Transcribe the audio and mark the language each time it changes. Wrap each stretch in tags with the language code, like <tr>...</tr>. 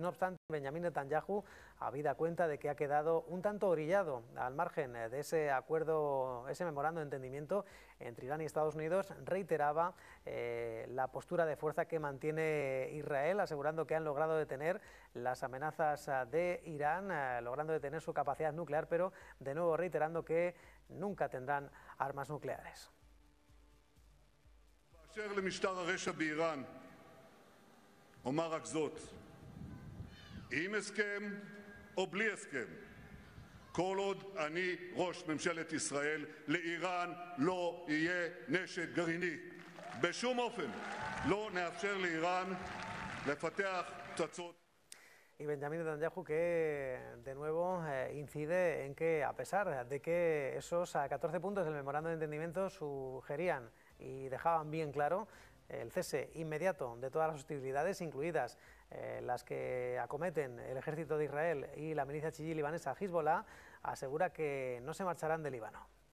<es>No obstante, Benjamín Netanyahu, habida cuenta de que ha quedado un tanto orillado al margen de ese acuerdo, ese memorando de entendimiento entre Irán y Estados Unidos, reiteraba la postura de fuerza que mantiene Israel, asegurando que han logrado detener las amenazas de Irán, logrando detener su capacidad nuclear, pero de nuevo reiterando que nunca tendrán armas nucleares.</es> <he>אשר למשטר הרשע באיראן, אומר רק זאת, עם הסכם או בלי הסכם, כל עוד אני ראש ממשלת ישראל, לאיראן לא יהיה נשק גרעיני. בשום אופן לא נאפשר לאיראן לפתח תצות.</he> <es>Y Benjamín Netanyahu, que de nuevo incide en que, a pesar de que esos 14 puntos del memorando de entendimiento sugerían y dejaban bien claro el cese inmediato de todas las hostilidades, incluidas las que acometen el ejército de Israel y la milicia chií libanesa Hezbollah, asegura que no se marcharán de Líbano.</es>